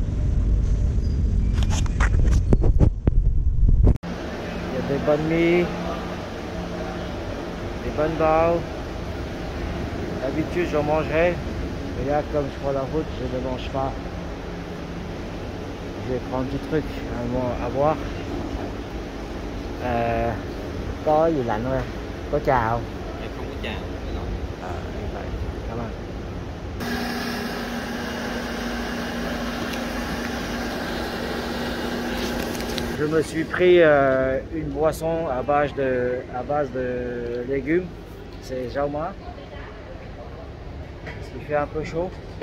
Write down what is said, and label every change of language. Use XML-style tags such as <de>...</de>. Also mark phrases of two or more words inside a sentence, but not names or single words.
<fr>Des bonnes mie, des bonnes balles. D'habitude j'en mangerais, mais là comme je prends la route, je ne mange pas. Je vais prendre du truc à boire.</fr> <vi>Có gì lạnh không em? Có trà không? Em không có trà. Như vậy, cảm ơn.</vi> <fr>Je me suis pris une boisson à base de légumes, c'est Jauma. Ce qui fait un peu chaud.</fr>